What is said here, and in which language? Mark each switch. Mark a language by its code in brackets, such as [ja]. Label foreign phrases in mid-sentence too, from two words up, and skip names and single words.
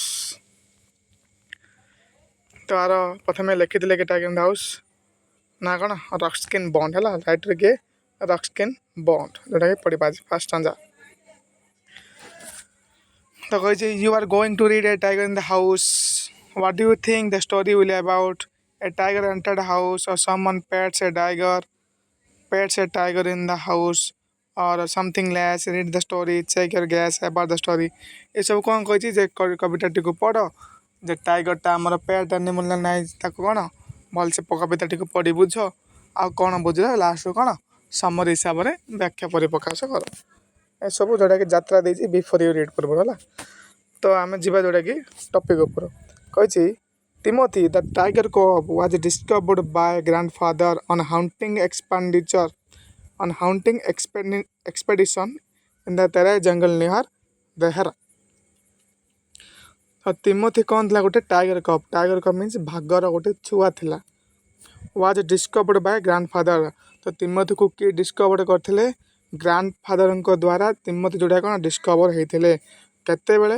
[or] ତ ଆର ପ୍ରଥମେ ଲେଖିଥିଲେ କି ଟାଇଗର ଇନ୍ ଦ ହାଉସ୍ ନା କ'ଣ ରକ୍ସକିନ୍ ବଣ୍ଡ ହେଲା। ରାଇଟ୍ରେ କିଏ ରକ୍ସକିନ୍ ବଣ୍ଡ, ଯେଉଁଟାକି ପଢ଼ିବା ଆଜି [en] first stanza. [or] ତ କହିଛି [en] you are going to read a Tiger in the House. What do you think the story will about? A tiger entered a house, or someone pets a tiger in the house, or something less. Read the story, check your guess about the story. [or] ଏସବୁ କ'ଣ କହିଛି ଯେ କବିତାଟିକୁ ପଢ଼, ଯେ ଟାଇଗରଟା ଆମର [en] pet animal [or] ନା ନାହିଁ ତାକୁ କ'ଣ ଭଲସେ କବିତାଟିକୁ ପଢ଼ି ବୁଝ, ଆଉ କ'ଣ ବୁଝିଲ ଲାଷ୍ଟକୁ କ'ଣ ସମରି ହିସାବରେ ବ୍ୟାଖ୍ୟା ପରିପ୍ରକାଶ କର। ଏସବୁ ଯେଉଁଟାକି ଯାତ୍ରା ଦେଇଛି [en] Before you read [or] ପୂର୍ବରୁ ହେଲା। ତ ଆମେ ଯିବା ଯେଉଁଟାକି ଟପିକ୍ ଉପରୁ। [en] କହିଛି Timothy, the tiger cub, was discovered by grandfather on hunting expedition in the Terai jungle near Dehra. [or] ତ ତିମୋଥି କ'ଣ ଥିଲା, ଗୋଟେ [en] tiger cub. tiger cub means [or] ଭାଗର ଗୋଟେ ଛୁଆ ଥିଲା। [en] was discovered by grandfather. [or] ତ ତିମୋଥିକୁ କିଏ ଡିସ୍କଭର୍ଡ କରିଥିଲେ? ଗ୍ରାଣ୍ଡଫାଦରଙ୍କ ଦ୍ୱାରା ତିମୋଥି ଯୋଉଟା କ'ଣ ଡିସ୍କଭର ହେଇଥିଲେ। କେତେବେଳେ?